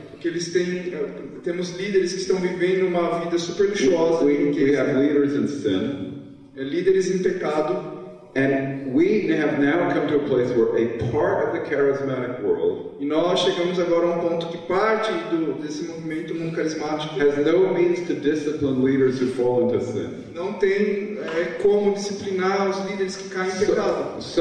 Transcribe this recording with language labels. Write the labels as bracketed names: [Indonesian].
[Portuguese] Porque eles temos líderes que estão vivendo uma vida super luxuosa. [English] We have leaders in sin, [Portuguese] Líderes em pecado. [English] And we have now come to a place where a part of the charismatic world [Portuguese] E nós chegamos agora a um ponto que parte desse movimento mundo carismático [English] has no means to discipline leaders who fall into sin. [Portuguese] não tem como disciplinar os líderes que caem em pecado.